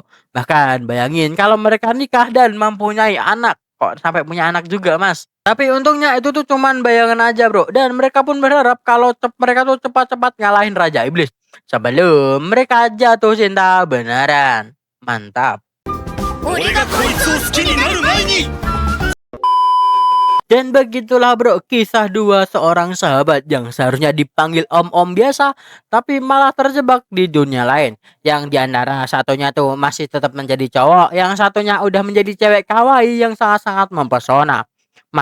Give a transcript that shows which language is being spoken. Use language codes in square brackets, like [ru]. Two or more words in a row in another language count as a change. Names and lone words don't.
[id] Bahkan bayangin kalau mereka nikah dan mempunyai anak. Kok sampai punya anak juga, Mas? Tapi untungnya itu tuh cuman bayangan aja, bro. Dan mereka pun berharap kalau mereka tuh cepat-cepat ngalahin Raja Iblis sebelum mereka jatuh cinta beneran. Mantap. [ja] 俺がこいつを好きになる前に [id] Dan begitulah bro kisah dua seorang sahabat yang seharusnya dipanggil om-om biasa tapi malah terjebak di dunia lain. Yang diantara satunya tuh masih tetap menjadi cowok, yang satunya udah menjadi cewek kawaii yang sangat-sangat mempesona.